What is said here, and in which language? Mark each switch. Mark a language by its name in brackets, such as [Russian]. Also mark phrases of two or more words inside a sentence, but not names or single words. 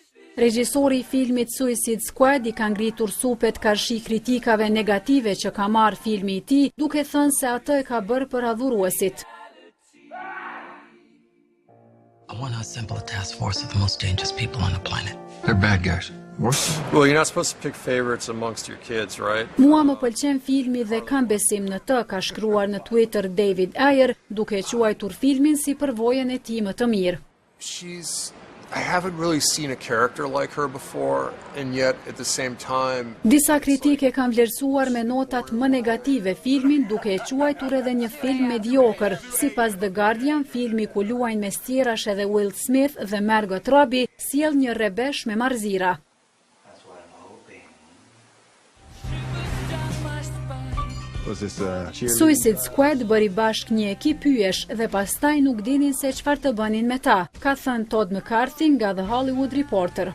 [Albanian] Regjisori I filmit Suicide Squad I ka ngritur supet karshi kritikave negative që ka marrë filmi I tij, duke thënë se atë e ka bërë për adhuruesit. [English] I want to assemble a task force of the most dangerous people on the planet. They're bad guys. Well, you're not supposed to pick favorites amongst your kids, right? [Albanian] Mua më pëlqen filmi dhe kam besim në të, ka shkruar në Twitter David Ayer, duke quajtur filmin si përvojën e tij më të mirë. [English] I haven't really seen a character like her before, and yet at the same time... [Albanian] Disa kritike kanë vlerësuar me notat më negative filmin, duke e quajtur edhe një film mediokër. Sipas The Guardian, filmi ku luajnë mes tjerash edhe Will Smith dhe Margot Robbie sjell një rrebesh me marrëzira. Suicide Squad bëri bashk një ekip hyesh dhe pastaj nuk dinin se çfarë të bënin me ta, ka thënë Todd McCarthy nga The Hollywood Reporter.